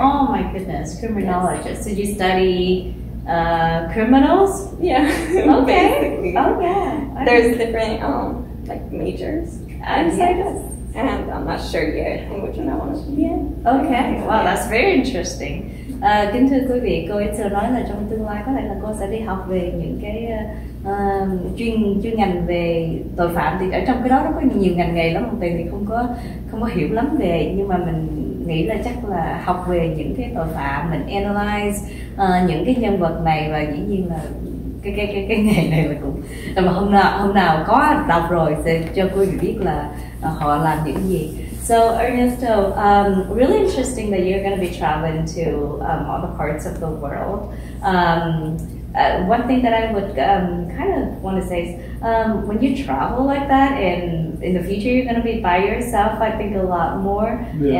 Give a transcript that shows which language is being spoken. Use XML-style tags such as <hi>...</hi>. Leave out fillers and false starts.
<en>Oh my goodness, criminologist. Yes. So you study criminals? Yeah. Okay. Basically. Oh yeah. There's different like majors inside yes. us, and I'm not sure yet in which one I want to be in. Okay. Wow, that's very interesting.</en> <vi>Kính thưa quý vị, cô Itzel nói là trong tương lai có thể là cô sẽ đi học về những cái chuyên ngành về tội phạm, thì ở trong cái đó nó có nhiều ngành nghề lắm. Tiền thì không có hiểu lắm về, nhưng mà mình nghĩ là chắc là học về những cái tội phạm, mình analyze những cái nhân vật này, và dĩ nhiên là cái nghề này là cũng mà hôm nào có đọc rồi sẽ cho quý vị biết là họ làm những gì.</vi> <en>So Ernesto, really interesting that you're going to be traveling to all the parts of the world. One thing that I would kind of want to say is when you travel like that, and in the future you're going to be by yourself, I think a lot more. Yeah.</en>